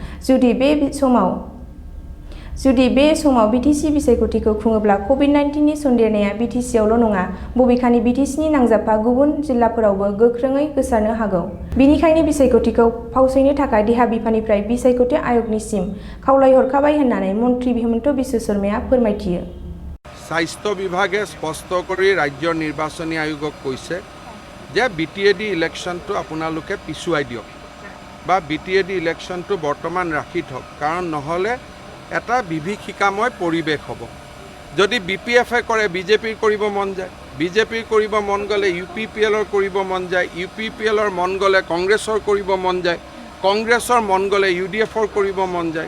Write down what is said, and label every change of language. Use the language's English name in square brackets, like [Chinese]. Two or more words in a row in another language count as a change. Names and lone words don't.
[Bodo] जुदि बे समाव BTC बिसायख'थिखौ खुङोब्ला COVID-19नि सन्देरनाया BTCआवल' नङा, बबेखानि BTCनि नांजाबफा गुबुन जिल्लाफोरावबो गोख्रोङै गोसारनो हागौ। बिनिखायनो बिसायख'थिखौ फावसायनो थाखाय देहा बिफाननिफ्राय बिसायख'थि आय'गनिसिम खावलायहरखाबाय होननानै मन्त्रि हिमन्त बिश्व शर्माया फोरमायथियो। [Assamese] স্বাস্থ্য বিভাগে স্পষ্ট কৰি ৰাজ্যৰ নিৰ্বাচনী আয়োগক কৈছে যে BTAD ইলেকশ্যনটো আপোনালোকে পিছুৱাই দিয়ক বা BTAD ইলেকশ্যনটো বৰ্তমান ৰাখি থওক, কাৰণ নহ'লে এটা বিভীষিকাময় পৰিৱেশ হ'ব। যদি BPF কৰে BJPৰ কৰিব মন যায়, BJPৰ কৰিব মন গ'লে UPPLৰ কৰিব মন যায়, UPPLৰ মন গ'লে কংগ্ৰেছৰ কৰিব মন যায়, কংগ্ৰেছৰ মন গ'লে UDFৰ কৰিব মন যায়।